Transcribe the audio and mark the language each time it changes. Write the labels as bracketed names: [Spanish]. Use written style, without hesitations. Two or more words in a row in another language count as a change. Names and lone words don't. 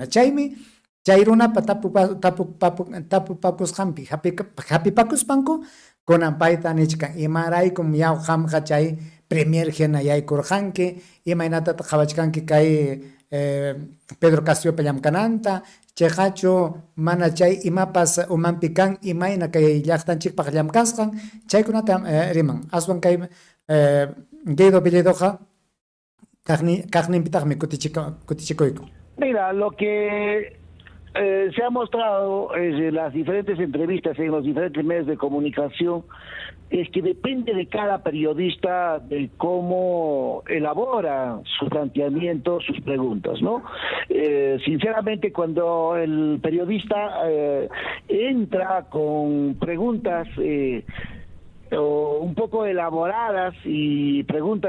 [Quechua] Chaymi chay runapa tapupakusqanpi hapipakuspanku kunan payta nichkan imaraykum yawqamqa chay premier hina yaykurqanki imaynatataq qhawachkanki kay Pedro Castillo llamkananta chayqachu mana chay imapas umanpi kan imayna kay llaqtanchikpaq llamkasqan chaykunata riman aswan kay Guido Bellidoqa kaqninpitaqmi kutichikuyku. [Spanish] Mira, lo que se ha mostrado en las diferentes entrevistas en los diferentes medios de comunicación es que depende de cada periodista de cómo elabora su planteamiento, sus preguntas, ¿no? Sinceramente, cuando el periodista entra con preguntas un poco elaboradas y preguntas